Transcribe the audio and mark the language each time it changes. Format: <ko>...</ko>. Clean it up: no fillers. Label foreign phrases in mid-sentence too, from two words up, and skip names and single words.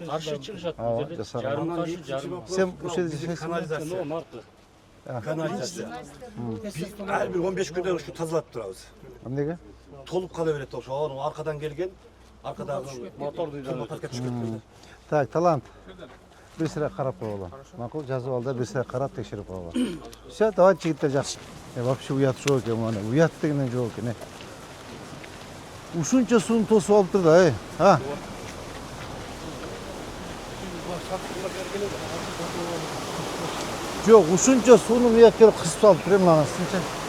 <ky>чыгышат бул жерде. жасагыла. Жарым каршы, жарым. Сен ушул жерде жашайсың. канализация. Канализация. Ар бир 15 күндө ушу тазалап турабыз. Эмнеге? Толуп кала берет ошо. Анын аркадан келген, аркадагы моторду паркка түшүп кетти. Так, талант. Бир сыйра карап коёлу. Makul жазып ал да бир сыйра карап текшерип коёлу. Все, давайте жигиттер жакшы. Вообще уят жок экен мына. Уят дегенен жок экен. Ушунча сууну тосуп алыптыр да, ha? Жок, ушунча сууну буяк келип кысып салыптыр мына сынча.</ky>